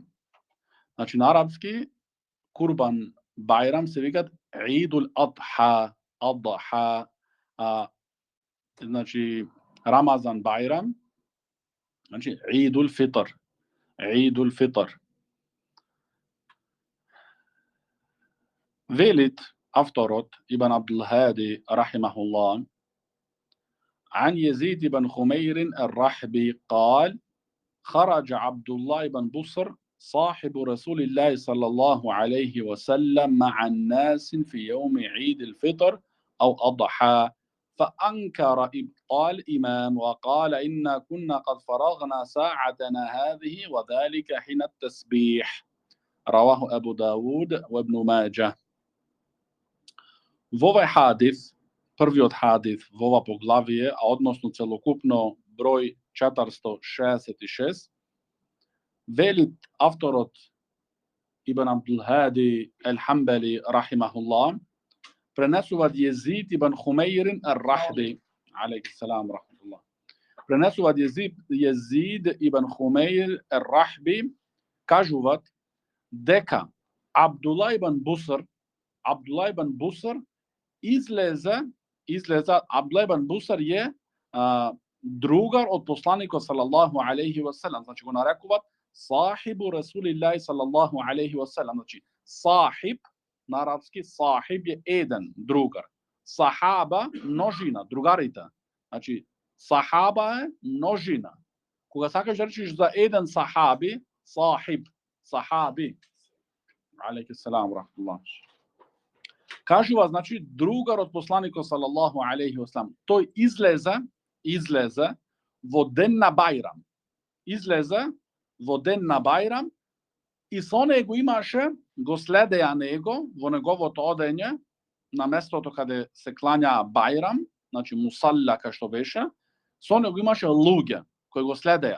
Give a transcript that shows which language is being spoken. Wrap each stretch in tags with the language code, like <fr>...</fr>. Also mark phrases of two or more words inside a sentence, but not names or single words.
<mk>Значи на арапски Курбан Байрам се викат Идул Адха, Адха, значи Рамазан Байрам, значи Идул Фитр, Идул Фитр. Велит авторот Ибн Абдул Хади рахимахуллах</mk> <ar>عن يزيد بن خمير الرحبي قال: خرج عبد الله بن بصر صاحب رسول الله صلى الله عليه وسلم مع الناس في يوم عيد الفطر أو أضحى، فأنكر إبطال إمام وقال: إنا كنا قد فرغنا ساعتنا هذه وذلك حين التسبيح. رواه أبو داود وابن ماجه.</ar> <mk>Во овој хадис, првиот хадис во ова поглавие, а односно целокупно број 466, велит авторот Ибн Абдул Хади Ел-Хамбали рахимахуллах, пренесуваат Језид ибн Хумейр ар-Рахби,</mk> <ar>عليه السلام رحمة الله.</ar> <mk>Пренесуваат Језид ибн Хумейр ар-Рахби, кажуваат дека Абдулла ибн Буср излезе, Абдулла ибн Буср е другар од посланикот</mk> <ar>صلى الله عليه وسلم,</ar> <mk>значи го нарекуваат</mk> <ar>صاحب رسول الله صلى الله عليه وسلم,</ar> <mk>значи сахиб на арапски сахиб е еден другар, сахаба множина, другарите, значи сахаба е множина. Кога сакаш да речеш за еден сахаби, сахиб, сахаби,</mk> <ar>عليه السلام رحمة الله.</ar> <mk>Кажува, значи, другар од посланикот</mk> <ar>صلى الله عليه وسلم.</ar> <mk>Тој излезе во ден на Бајрам. Излезе во ден на Бајрам и со него имаше, го следеа него во неговото одење на местото каде се клања Бајрам, значи мусалла кај што беше, со него имаше луѓе кои го следеа.</mk>